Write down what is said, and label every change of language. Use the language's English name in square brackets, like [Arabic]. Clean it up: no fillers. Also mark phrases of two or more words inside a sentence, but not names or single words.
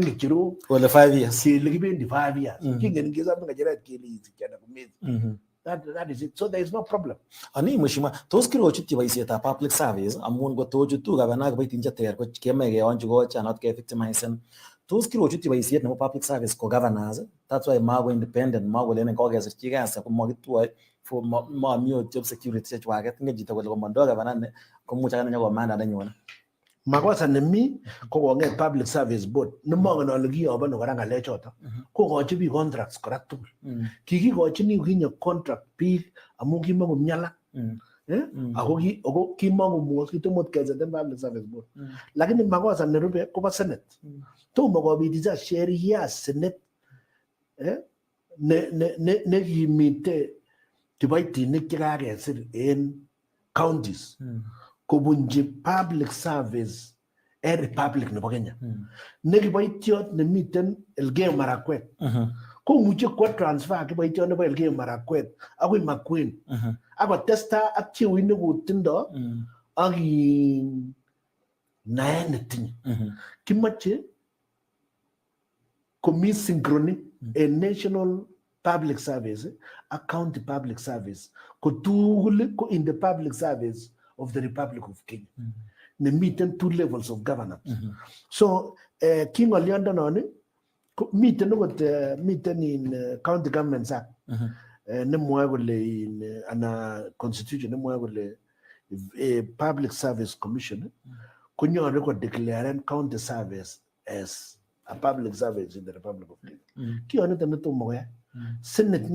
[Kalenjin] ng'echerok kole [English] 5 years [Kalenjin] kele kibendi [English] 5 years [Kalenjin] kingen ngesome ng'echeret kele isich anan komesich. [English] That is it. So there is no problem. [Kalenjin] Ani mheshimiwa tos kirochutyi boisietab [English] public service [Kalenjin] amun kotochutu gavana kiboitinik cheter ko kemach keonchi kochanot ke victimisen tos kirochutyi boisiet nebo [English] public service [Kalenjin] ko governors [English] that's why [Kalenjin] mako independent mako lenen kokesirchi kasi ko makitwoe for mami ot [English] job security [Kalenjin] chechwaket nge chito kole komondoi gavana ne komuch akane nyokomanda nenyone makosa nemi ko konget [English] public service board [Kalenjin] nemongen ale kiyobo kora ngalechoto kokochi biik contracts kora tugul kikikochini kinye contract biik amu kimakomyala ako kimakomwos kitomot keseten [English] public service board [Kalenjin] lakini makosa nerube kobo senate tomo kobit icha sheria senate ne kimite kiboitinik chekakesir en counties kobunji [English] public service [Kalenjin] en republic nebo Kenya ne kiboitiot nemiten Elgeyo Marakwet komuche kwa transfer kiboitiot nebo Elgeyo Marakwet akoi Makueni akotesta ak chewit nekutindo ak naet netinye kimoche komi synchrony en [English] national public service [Kalenjin] ak [English] county public service [Kalenjin] ko tugul ko [English] in the public service of the Republic of Kenya nemiten 2 levels of governance so [Kalenjin] kingoliondonon miten okot miten [English] in county governments act [Kalenjin] nemwoe kole in ana [English] constitution [Kalenjin] nemwoe kole [English] public service commission [Kalenjin] konyolu ko declaren [English] county service as a public service in the Republic of Kenya [Kalenjin] kiyonito netomo koyai senate